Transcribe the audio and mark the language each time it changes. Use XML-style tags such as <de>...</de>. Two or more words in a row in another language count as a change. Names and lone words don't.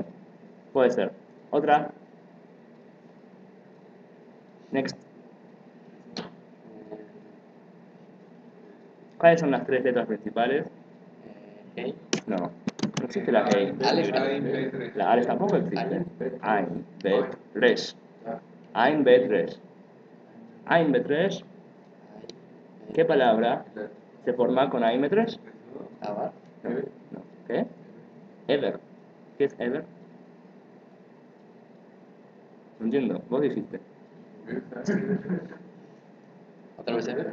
<es>Puede ser. Otra. Next. ¿Cuáles son las tres letras principales? Hey. No. No existe la Hey. Aleph. La Aleph tampoco existe. Aleph. Ain, Bet, Resh. Ain, Bet, Resh. Ain, Bet, Resh. ¿Qué palabra se forma con Ain, Bet, Resh? Abar. No. No. ¿Qué? Ever. ¿Qué es ever? No entiendo. Vos dijiste. Otra vez Eber.</es>